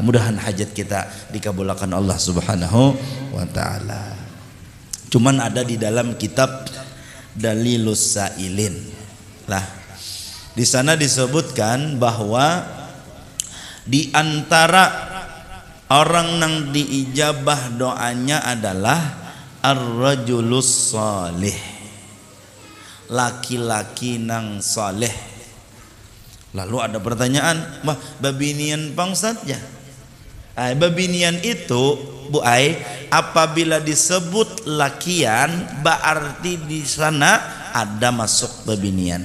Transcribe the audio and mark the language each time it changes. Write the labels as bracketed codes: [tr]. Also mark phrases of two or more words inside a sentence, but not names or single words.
[id] Mudahan hajat kita dikabulkan Allah [ar] Subhanahu wa ta'ala. [id] Cuman ada di dalam kitab Dalilus Sa'ilin lah, di sana disebutkan bahwa di antara orang yang diijabah doanya adalah [ar] ar-rajulus salih, [id] laki-laki nang saleh. Lalu ada pertanyaan, wah babinian pangsatnya. Babinian itu Bu Ai, apabila disebut lakian berarti di sana ada masuk babinian.